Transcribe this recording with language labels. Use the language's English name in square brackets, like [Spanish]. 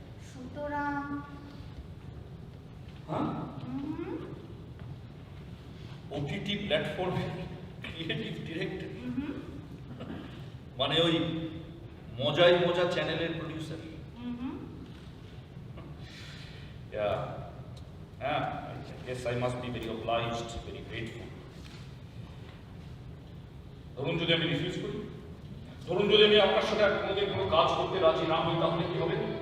[Bangla] সুতরাং ওটিটি প্ল্যাটফর্মে creative director মানে ওই মজাই মজা চ্যানেলের producer? [English] Yeah, I guess I must be very obliged, very grateful. [Bangla] ধরুন যদি আমি রিফিউজ করি, ধরুন যদি আমি আপনার সাথে কোনোদিন কোনো কাজ করতে রাজি না হই, তাহলে কি হবে?